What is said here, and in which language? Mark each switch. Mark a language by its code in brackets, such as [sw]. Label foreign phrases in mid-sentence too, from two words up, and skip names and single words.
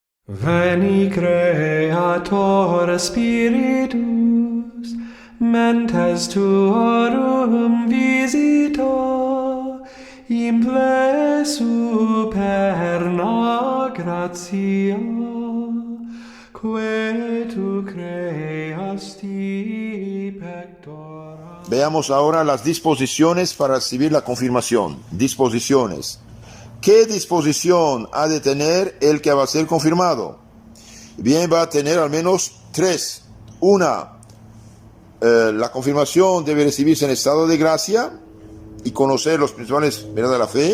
[la] Veni Creator Spiritus, mentes tuorum visita, imple superna gratia, que tu creasti pectora. [es] Veamos ahora las disposiciones para recibir la confirmación. Disposiciones. ¿Qué disposición ha de tener el que va a ser confirmado? Bien, va a tener al menos tres. Una, la confirmación debe recibirse en estado de gracia y conocer los principales verdades de la fe.